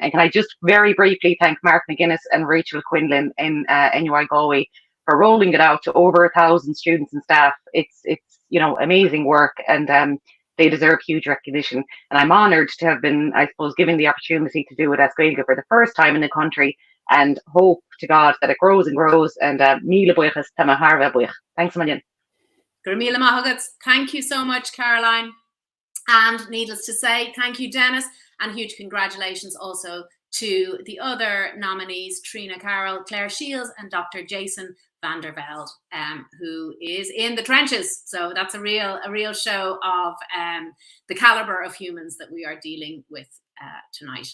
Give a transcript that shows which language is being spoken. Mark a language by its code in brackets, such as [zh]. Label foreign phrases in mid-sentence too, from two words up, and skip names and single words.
[en] And can I just very briefly thank Mark McGuinness and Rachel Quinlan in NUI Galway for rolling it out to over 1,000 students and staff. It's you know, amazing work, and they deserve huge recognition. And I'm honoured to have been, I suppose, given the opportunity to do it [ga] as Gaeilge [en] for the first time in the country, and hope to God that it grows and grows. [ga] And míle buíochas táim thar bheith buíoch. [en] Thanks a million. [ga] Míle maith. [en] Thank you so much, Caroline. And needless to say, thank you, Dennis, and huge congratulations also to the other nominees, Trina Carroll, Claire Shields, and Dr. Jason van der Velde, who is in the trenches. So that's a real show of the caliber of humans that we are dealing with tonight.